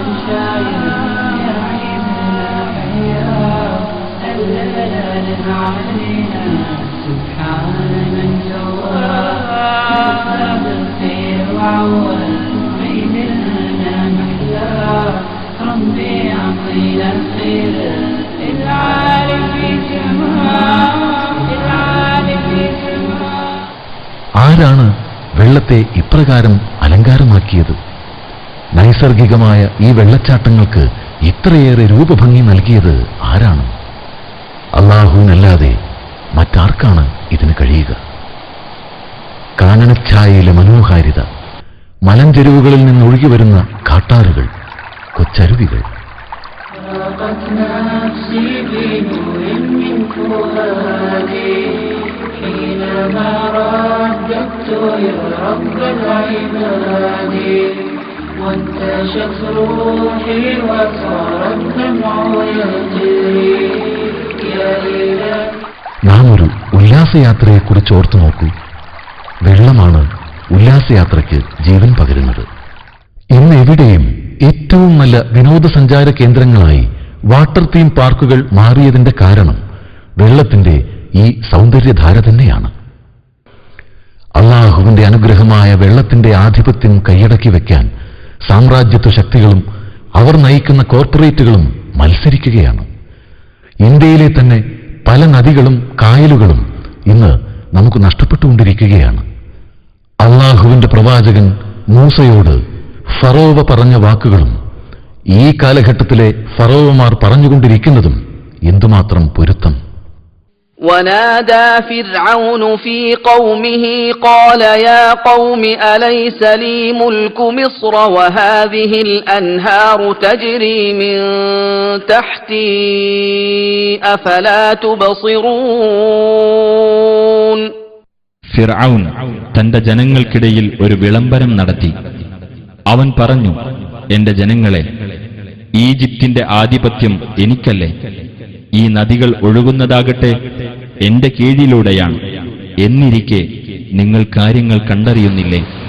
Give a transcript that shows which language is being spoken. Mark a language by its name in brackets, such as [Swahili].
[Arabic] يا عيدنا حياه الليل علينا سبحان من جواه بالخير وعوال عيدنا محلى ربي يعطينا الخير العالي في سماء العالي في سماء. [Malayalam] ആരാണ് വെള്ളത്തെ ഇപ്രകാരം അലങ്കാരമാക്കിയത്? നൈസർഗികമായ ഈ വെള്ളച്ചാട്ടങ്ങൾക്ക് ഇത്രയേറെ രൂപഭംഗി നൽകിയത് ആരാണ്? അല്ലാഹുവിനല്ലാതെ മറ്റാർക്കാണ് ഇതിന് കഴിയുക? കാനനച്ഛായയിലെ മനോഹാരിത, മലഞ്ചെരുവുകളിൽ നിന്നൊഴുകി വരുന്ന കാട്ടാറുകൾ, കൊച്ചരുവികൾ, [Arabic] حينما رددت يا رب العباد وانتشت روحي وصار الدمع يجري يا إله. [Malayalam] നാം ഒരു ഉല്ലാസയാത്രയെക്കുറിച്ച് ഓർത്തു നോക്കൂ. വെള്ളമാണ് ഉല്ലാസയാത്രയ്ക്ക് ജീവൻ പകരുന്നത്. ഇന്ന് എവിടെയും ഏറ്റവും നല്ല വിനോദസഞ്ചാര കേന്ദ്രങ്ങളായി വാട്ടർ തീം പാർക്കുകൾ മാറിയതിന്റെ കാരണം വെള്ളത്തിന്റെ ഈ സൗന്ദര്യധാര തന്നെയാണ്. അല്ലാഹുവിന്റെ അനുഗ്രഹമായ വെള്ളത്തിന്റെ ആധിപത്യം കൈയടക്കി വയ്ക്കാൻ സാമ്രാജ്യത്വ ശക്തികളും അവർ നയിക്കുന്ന കോർപ്പറേറ്റുകളും മത്സരിക്കുകയാണ്. ഇന്ത്യയിലെ തന്നെ പല നദികളും കായലുകളും ഇന്ന് നമുക്ക് നഷ്ടപ്പെട്ടുകൊണ്ടിരിക്കുകയാണ്. അല്ലാഹുവിന്റെ പ്രവാചകൻ മൂസയോട് ഫറോവ പറഞ്ഞ വാക്കുകളും ഈ കാലഘട്ടത്തിലെ ഫറോവമാർ പറഞ്ഞുകൊണ്ടിരിക്കുന്നതും എന്തുമാത്രം പൊരുത്തം. [Arabic] ونادى فرعون في قومه قال يا قوم أليس لي ملك مصر وهذه الأنهار تجري من تحتي أفلا تبصرون. [Malayalam] ഫിർഔൻ തന്റെ ജനങ്ങൾക്കിടയിൽ ഒരു വിളംബരം നടത്തി. അവൻ പറഞ്ഞു, എന്റെ ജനങ്ങളെ, ഈജിപ്തിന്റെ ആധിപത്യം എനിക്കല്ലേ? ഈ നദികൾ ഒഴുകുന്നതാകട്ടെ എന്റെ കീഴിലൂടെയാണ്. എന്നിരിക്കെ നിങ്ങൾ കാര്യങ്ങൾ കണ്ടറിയുന്നില്ലേ?